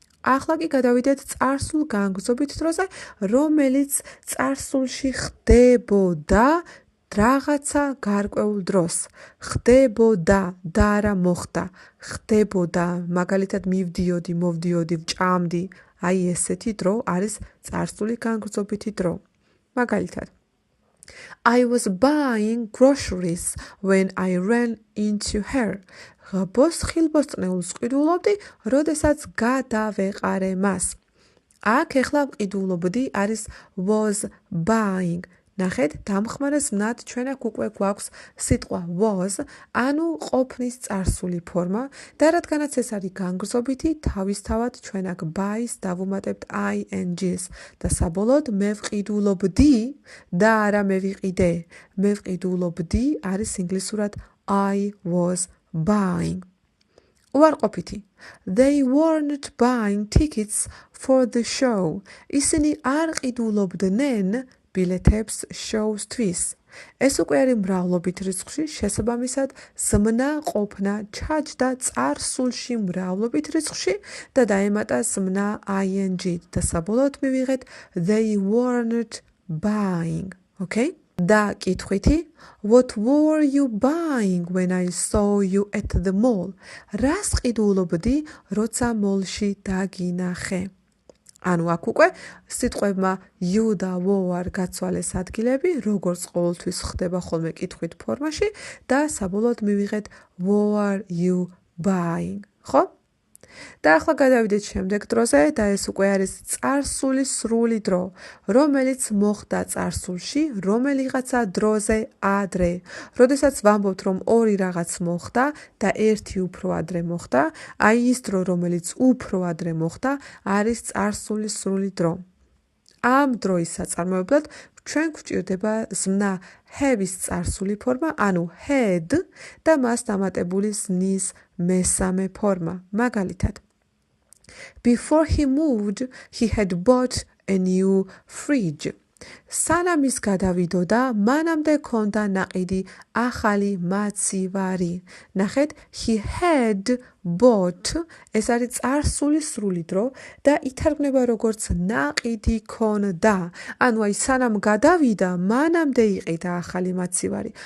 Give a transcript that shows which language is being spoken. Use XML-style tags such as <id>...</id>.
<ka>ახლა კი გადავიდეთ წარსულ განგრძობით დროზე, რომელიც წარსულში ხდებოდა რაღაცა გარკვეულ დროს. ხდებოდა და არა მოხდა. ხდებოდა, მაგალითად მივდიოდი, მოვდიოდი, ვჭამდი. აი ესეთი დრო არის წარსული განგრძობითი დრო. მაგალითად</ka> <en>I was buying groceries when I ran into her.</en> <ka>ღბოს ხილბოსტნეულს ყიდულობდი, როდესაც გადავეყარე მას. აქ ეხლა ყიდულობდი არის was buying. ნახეთ, დამხმარეს მნად ჩვენ აქ უკვე გვაქვს სიტყვა was, ანუ ყოფნის წარსული ფორმა და რადგანაც ეს არის განგრძობითი, თავისთავად ჩვენ აქ buy-ს დავუმატებთ ing-ს და საბოლოოდ მე ვყიდულობდი და არა მე ვიყიდე. მე ვყიდულობდი არის ინგლისურად I was buying. უარყოფითი.</ka> <en>They weren't buying tickets for the show.</en> <ka>ისინი არ ყიდულობდნენ ბილეთებს shows-თვის. ეს უკვე არის მრავლობით რიცხვში, შესაბამისად ზმნა ყოფნა ჩაჯდა წარსულში მრავლობით რიცხვში და დაემატა ზმნა ing და საბოლოოდ მივიღეთ they weren't buying.</ka> <en>Okay?</en> <ka>და კითხვითი</ka> <en>What were you buying when I saw you at the mall?</en> <ka>რას ყიდულობდი, როცა მოლში დაგინახე? ანუ აქ უკვე სიტყვებმა you და were გაცვალეს ადგილები, როგორც ყოველთვის ხდება ხოლმე კითხვით ფორმაში და საბოლოოდ მივიღეთ were you buying, ხო? და ახლა გადავიდეთ შემდეგ დროზე და ეს უკვე არის წარსული სრული დრო, რომელიც მოხდა წარსულში, რომელიღაცა დროზე ადრე. როდესაც ვამბობთ, რომ ორი რაღაც მოხდა და ერთი უფრო ადრე მოხდა, აი ის დრო, რომელიც უფრო ადრე მოხდა, არის წარსული სრული დრო. ამ დროის საწარმოებლად ჩვენ გვჭირდება ზმნა have-ის წარსული ფორმა, ანუ had და მას დამატებული ზნის მესამე ფორმა. მაგალითად,</ka> <en>Before he moved, he had bought a new fridge.</en> <ka>სანამ ის გადავიდოდა, მანამდე ქონდა ნაყიდი ახალი მაცივარი. ნახეთ, he had bought, ეს არის წარსული სრული დრო და ითარგმნება როგორც ნაყიდი ქონდა. ანუ აი სანამ გადავიდა, მანამდე იყიდა ახალი მაცივარი.</ka>